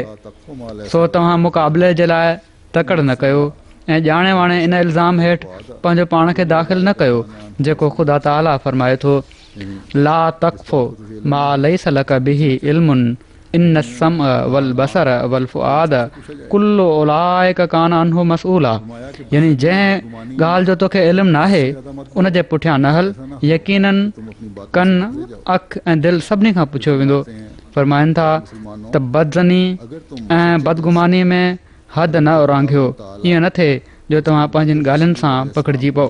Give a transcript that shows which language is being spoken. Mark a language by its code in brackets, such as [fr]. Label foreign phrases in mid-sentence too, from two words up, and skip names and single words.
[sd] सो तव्हां मुक़ाबले जे लाइ तकड़ न कयो ऐं ॼाणे वाणे इन इल्ज़ाम हेठि पंहिंजो पाण खे दाख़िल न कयो जेको ख़ुदा ताला फरमाए थो, [ar] لا تقف ما ليس لك به علم إن السمع والبصر والفؤاد كل أولئك كان عنه مسؤولا. [sd] यानी जंहिं ॻाल्हि जो तोखे इल्मु नाहे उन जे पुठियां न हल, यकीनन कन अखि ऐं दिलि सभिनी खां पुछियो वेंदो। फरमाइनि था त बदज़नी ऐं बदगुमानी में हद न उरांघियो, ईअं न थिए जो तव्हां पंहिंजियुनि ॻाल्हियुनि सां पकड़िजी पओ।